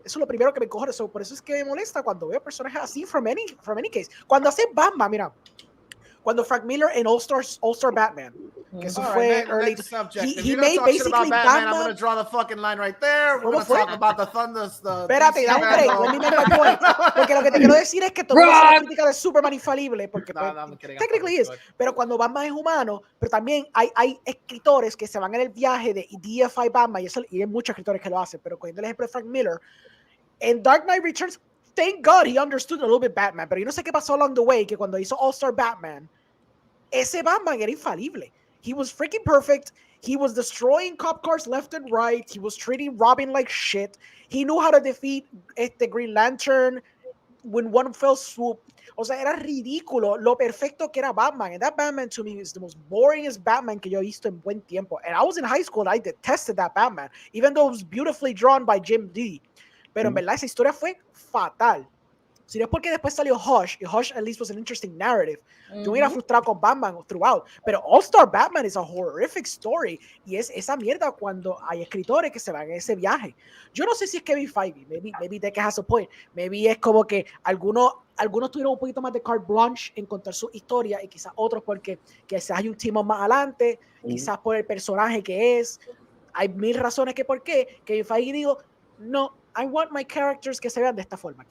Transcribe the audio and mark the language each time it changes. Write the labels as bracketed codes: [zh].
[es] Eso es lo primero que me coge. Por eso es que me molesta cuando veo personajes así [en] from any case. [es] Cuando hace Batman, mira, cuando Frank Miller en All-Star Batman, que eso fue early. [en] He made basically Batman. I'm going to draw the fucking line right there. We're going to talk about the Thunders. [es] Espérate, da un break. [en] Let me make my point. [es] Porque lo que te quiero decir es que todo es una crítica de Superman infalible, porque technically es. Pero cuando Batman es humano, pero también hay escritores que se van en el viaje de DFI Batman, y hay muchos escritores que lo hacen, pero cogiendo el ejemplo de Frank Miller, en Dark Knight Returns, [en] thank God he understood a little bit Batman, [es] pero yo no sé qué pasó [en] along the way, [es] que cuando hizo All-Star Batman, ese Batman era infalible. [en] He was freaking perfect. He was destroying cop cars left and right. He was treating Robin like shit. He knew how to defeat Green Lantern with one fell swoop. [es] O sea, era ridículo lo perfecto que era Batman. [en] And that Batman to me is the most boringest Batman [es] que yo he visto en buen tiempo. [en] And I was in high school and I detested that Batman, even though it was beautifully drawn by Jim Lee. [es] Pero en verdad esa historia fue fatal. Si no es porque después salió Hush, y Hush [en] at least was an interesting narrative. [es] Yo me iba frustrado con Batman throughout, pero [en] All-Star Batman is a horrific story, [es] y es esa mierda cuando hay escritores que se van en ese viaje. Yo no sé si es Kevin Feige, [en] maybe Deck has a point, [es] maybe es como que algunos tuvieron un poquito más de carte blanche en contar su historia, y quizás otros porque quizás hay un team más adelante, quizás por el personaje que es, hay mil razones que por qué Kevin Feige dijo, no, [en] I want my characters [es] que se vean de esta forma.